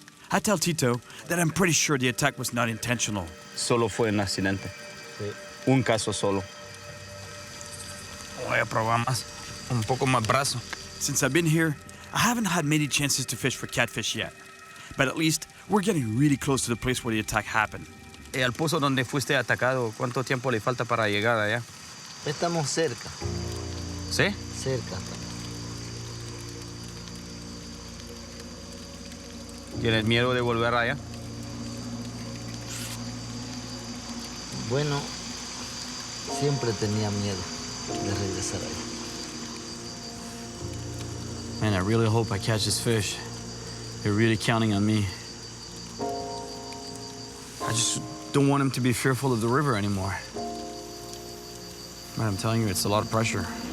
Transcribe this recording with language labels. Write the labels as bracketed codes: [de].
[en] I tell Tito that I'm pretty sure the attack was not intentional. [es] Solo fue un accidente. Sí. Un caso solo. Voy a probar más. Un poco más brazo. [en] Since I've been here, I haven't had many chances to fish for catfish yet. But at least we're getting really close to the place where the attack happened. [es] ¿Y al pozo donde fuiste atacado, cuánto tiempo le falta para llegar allá? Estamos cerca, ¿Sí? cerca. ¿Tienes miedo de volver allá? Bueno, siempre tenía miedo de regresar ahí. [en] Man, I really hope I catch this fish. They're really counting on me. I just don't want him to be fearful of the river anymore. Man, I'm telling you, it's a lot of pressure.